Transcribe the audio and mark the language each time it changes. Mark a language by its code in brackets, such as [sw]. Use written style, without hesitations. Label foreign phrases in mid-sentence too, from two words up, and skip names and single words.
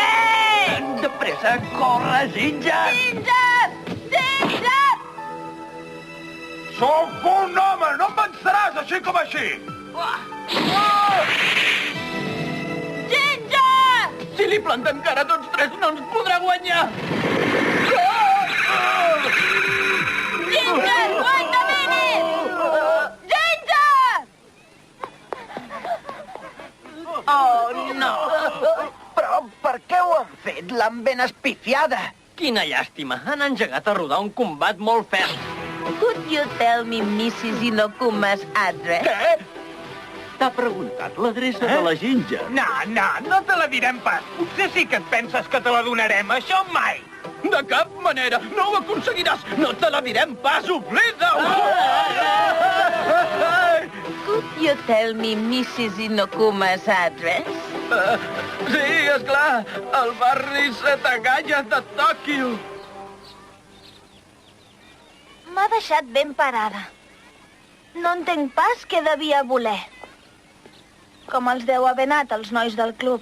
[ca] De pressa, corre, Ginger! Ginger! Ginger! Sóc un home! No em venceràs així com així! Ginger! Si li plantem cara a tots tres, no ens podrà guanyar. Ginger! [en] Wait a minute! Ginger! Oh, no! [ca] Però per què ho han fet? L'han ben espifiada. Quina llàstima, han engegat a rodar un combat molt ferm. [en] Could you tell me Mrs. Inokuma's address? [ca] Què? T'ha preguntat l'adreça de la Ginger. No te la direm pas. Potser sí que et penses que te la donarem. Això mai. De cap manera. No ho aconseguiràs. No te la direm pas. Oblida-ho. [en] Could you tell me Mrs. Inokuma's address? [ca] Sí, esclar. El barri Setagaya de Tòquio. M'ha deixat ben parada. No entenc pas què devia voler. Com els deu haver anat els nois del club.